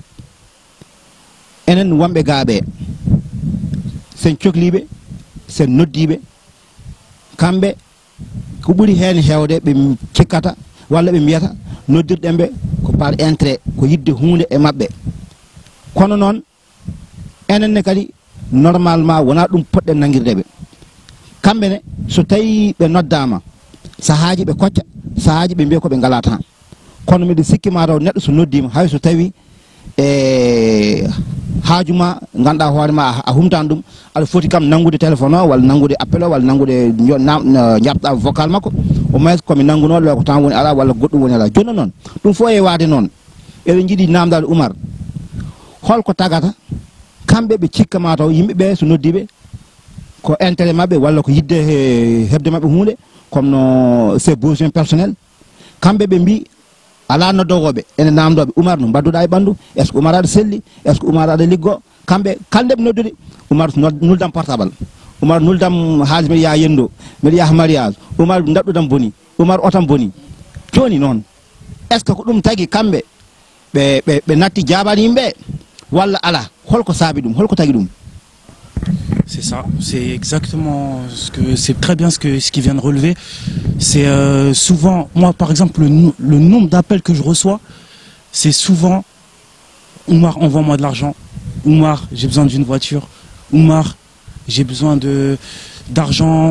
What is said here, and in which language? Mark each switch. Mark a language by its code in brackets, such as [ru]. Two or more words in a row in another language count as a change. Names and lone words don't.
[ff] enen wonɓe gaaɓe sen cohliɓe sen noddiɓe kamɓe ko ɓuuri hen hewde ɓe cikkata walla ɓe mbiyata noddirɗen ɓe ko [fr] par intérêt [ff] ko yidde hunde e mabɓe kono noon enenne kadi normalement wona ɗum poɗɗen nangirdeɓe kamɓe ne so tawi ɓe noddama sahaji ɓe kocca sahaji ɓe mbiya ko ɓe ngala temps kono miɗa sikki mataw neɗɗo so noddima hay so tawi haajuma ganduɗa hoorema a humtani ɗum aɗa foti kam nangude téléphone o walla nangude appel o walla nangude jabɗa vocal makko [fr] au moins [ff] komi nangunoɗo ko temps woni ala walla goɗɗum woni ala joni noon ɗum fo e wade noon eɗen jiiɗi namdade Oumar holko tagata kamɓe ɓe cikka mataw yimɓeɓe so noddiɓe ko intérêt mabɓe walla ko yidde hebde mabɓe hunde comme no [fr] ses besoins personnels [ff] kamɓe ɓe mbi ala noddowoɓe ene namdoɓe Oumar no mbadduɗa e ɓandu [fr] est ce que [ff] Oumar aɗa selli [fr] est ce que [ff] Oumar aɗa liggo kamɓe kalde ɓe noddude Oumar nuldam portable Oumar nuldam haali mbiɗa yaha yendo mbiɗa yaha mariage Oumar daɗɗudam boni Oumar otam boni joni noon [fr] est ce que [ff] ko ɗum tagui kamɓe ɓe natti jabani yimɓe walla ala holko saabi ɗum holko tagui ɗum. [fr] C'est ça, c'est exactement c'est très bien ce qu'il vient de relever. C'est souvent, moi par exemple, le nombre d'appels que je reçois, c'est souvent Oumar, envoie-moi de l'argent. Oumar, j'ai besoin d'une voiture. Oumar, j'ai besoin d'argent.